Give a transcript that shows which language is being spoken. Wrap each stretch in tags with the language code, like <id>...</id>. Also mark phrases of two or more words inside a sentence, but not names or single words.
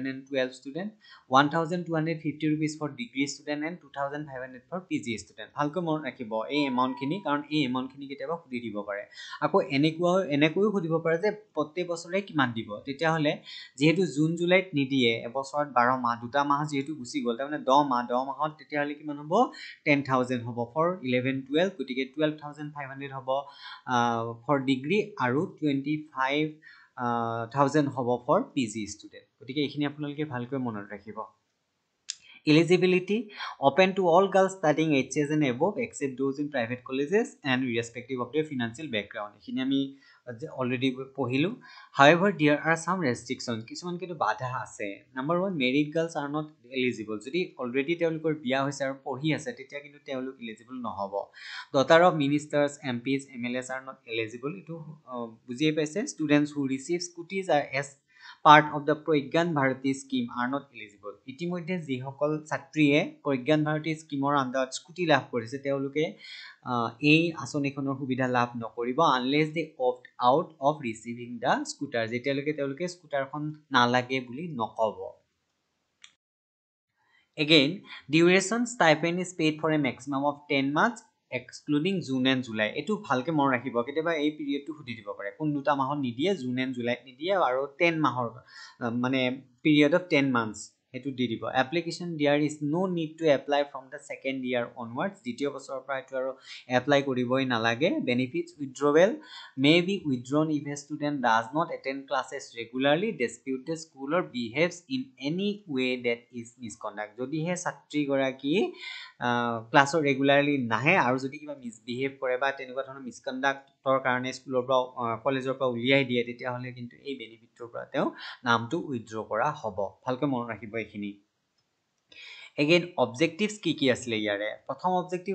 <en>and 12 student 1250 rupees for degree student and 2500 for PG student</en> <as>ভালকৈ মনত ৰাখিব এই এমাউণ্টখিনি কাৰণ এই এমাউণ্টখিনি কেতিয়াবা সুধি দিব পাৰে আকৌ এনেকৈও সুধিব পাৰে যে প্ৰত্যেক বছৰে কিমান দিব তেতিয়াহ'লে যিহেতু জুন জুলাইত নিদিয়ে এবছৰত 12 মাহ দুটা মাহ যিহেতু গুচি গ'ল তাৰমানে 10 মাহত তেতিয়াহ'লে কিমান হ'ব 10,000 হ'ব ফৰ 11-12 গতিকে 12,500 হ'ব</as> <en>for degree</en> <as>আৰু 25,000 হ'ব</as> <en>for PG student</en> <as>গতিকে এইখিনি আপোনালোকে ভালকৈ মনত ৰাখিব</as> <en>Eligibility open to all girls studying HS and above except those in private colleges and irrespective of their financial background.</en> <as>এখিনি আমি already পঢ়িলো.</as> <en>However, there are some restrictions.</en> <as>কিছুমান কিন্তু বাধা আছে.</as> <en>Number 1, married girls are not eligible.</en> <as>যদি already তেওঁলোকৰ বিয়া হৈছে আৰু পঢ়ি আছে তেতিয়া কিন্তু তেওঁলোক eligible নহব.</as> <en>Daughter of ministers, MPs, MLAs are not eligible.</en> <as>এটো বুজিয়ে পাইছে.</as> <en>Students who receive scooties are as part of the Pragyan Bharati scheme are not eligible.</en> <as>ইতিমধ্যে যিসকল ছাত্ৰীয়ে প্ৰজ্ঞান ভাৰতী স্কিমৰ আণ্ডাৰত স্কুটি লাভ কৰিছে তেওঁলোকে এই আঁচনিখনৰ সুবিধা লাভ নকৰিব</as> <en>unless they opt out of receiving the scooter</en> <as>যেতিয়ালৈকে তেওঁলোকে স্কুটাৰখন নালাগে বুলি নকব</as> <en>Again, duration stipend is paid for a maximum of 10 months excluding June and July.</en> <as>এটো ভালকে মন ৰাখিব কেতিয়াবা এই পিৰিয়ডটো সুধি দিব পাৰে কোন দুটা মাহত নিদিয়ে জুন এণ্ড জুলাইত নিদিয়ে আৰু 10 মাহৰ মানে</as> <en>period of 10 months</en> <as>হেতু দি দিব এপ্লিকেশন</as> <en>there is no need to apply from the second year onwards</en> <as>দ্বিতীয় বছৰৰ পৰা এটো আৰু এপ্লাই কৰিবই নালাগে</as> <en>benefits withdrawal may be withdrawn if a student does not attend classes regularly dispute the school or behaves in any way that is misconduct</en> <as>যদি হে ছাত্ৰী গৰাকী ক্লাছৰ ৰেগুলাৰলি নাহে আৰু যদি কিবা মিসবিহেভ কৰে বা তেনেকুৱা ধৰণৰ মিসকন্ডাক্টৰ কাৰণে স্কুলৰ পৰা কলেজৰ পৰা উলিয়াই দিয়ে তেতিয়া হলে কিন্তু এই বেনিফিটৰ পৰা তেও নামটো উইথড্ৰ কৰা হ'ব ভালকৈ মন ৰাখিব এইখিনি</as> <en>Again, objectives</en> <as>কি আছিলে ইয়াৰে প্ৰথম অবজেক্টিভ</as>